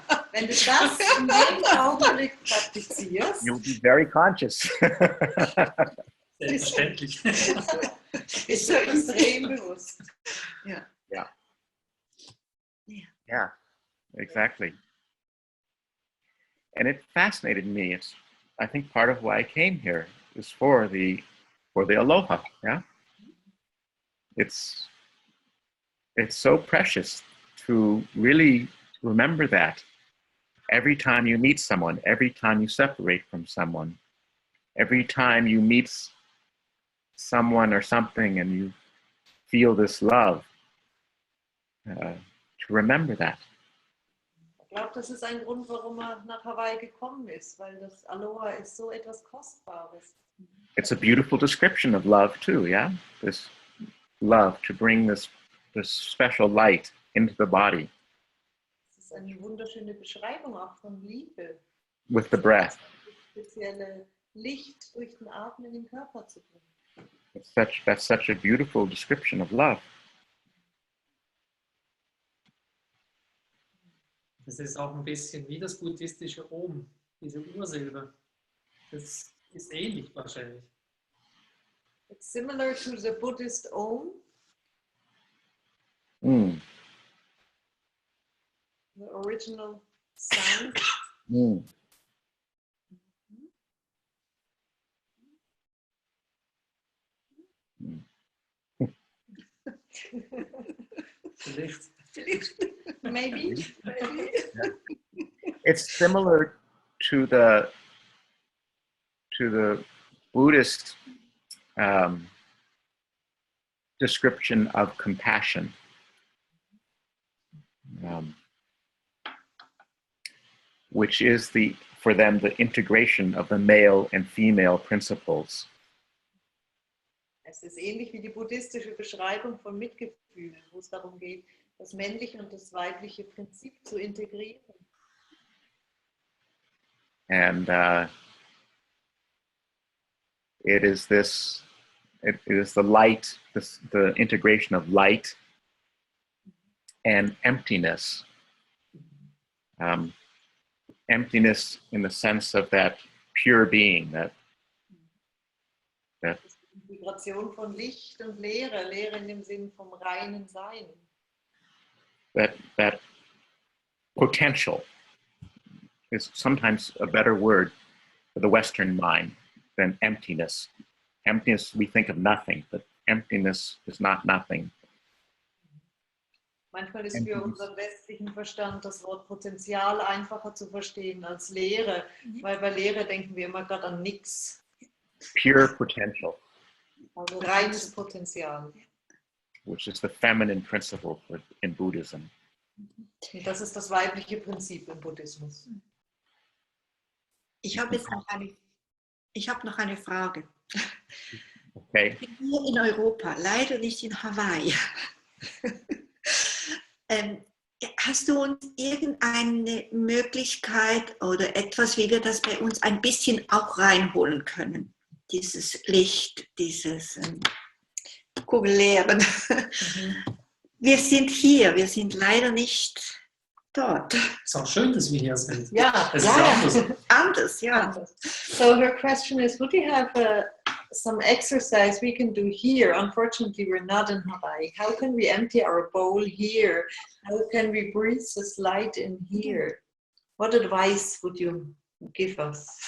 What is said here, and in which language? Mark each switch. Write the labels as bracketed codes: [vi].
[de] Wenn du das in jedem Augenblick praktizierst, [en] you'll be very conscious. [de] Selbstverständlich. bist du extrem bewusst. [en] Yeah, exactly. And it fascinated me. It's, I think, part of why I came here is for the aloha. Yeah, it's so precious to really remember that every time you meet someone, every time you separate from someone, every time you meet someone or something and you feel this love, to remember that. [de] Ich glaube, das ist ein Grund, warum er nach Hawaii gekommen ist, weil das Aloha ist so etwas Kostbares. [en] It's a beautiful description of love too, yeah? This love to bring this special light into the body. [de] Es ist eine wunderschöne Beschreibung auch von Liebe. [en] With the breath. [de] Das spezielle Licht durch den Atmen in den Körper zu bringen. [en] That's such a beautiful description of love. [de] Das ist auch ein bisschen wie das buddhistische Om, diese Ursilbe. Das ist ähnlich wahrscheinlich. [en] It's similar to the Buddhist Om, Mm. the original sound. Mm. [de] Vielleicht. [en] Maybe. It's similar to the Buddhist description of compassion, which is for them the integration of the male and female principles. [de] Es ist ähnlich wie die buddhistische Beschreibung von Mitgefühl, wo es darum geht, das männliche und das weibliche Prinzip zu integrieren. [en] And it is the light, the integration of light and emptiness. Emptiness in the sense of that pure being, that [de] Die Integration von Licht und Leere, Leere in dem Sinn vom reinen Sein. [en] that potential is sometimes a better word for the Western mind than emptiness. Emptiness, we think of nothing, but emptiness is not nothing. [de] Manchmal ist für unseren westlichen Verstand das Wort Potenzial einfacher zu verstehen als Leere, weil bei Leere denken wir immer gerade an nichts. [en] Pure potential, [de] Also reines Potenzial. [en] which is the feminine principle in Buddhism. [de] Und das ist das weibliche Prinzip im Buddhismus. Ich habe noch eine Frage. [en] Okay. [de] Hier in Europa, leider nicht in Hawaii. Hast du uns irgendeine Möglichkeit oder etwas, wie wir das bei uns ein bisschen auch reinholen können? Dieses Licht, dieses Kugelleeren. Wir sind hier, wir sind leider nicht dort. Ist auch schön, dass wir hier sind. Ja, Es ist anders. Anders, ja. [en] So her question is, would you have some exercise we can do here? Unfortunately, we're not in Hawaii. How can we empty our bowl here? How can we breathe this light in here? What advice would you give us?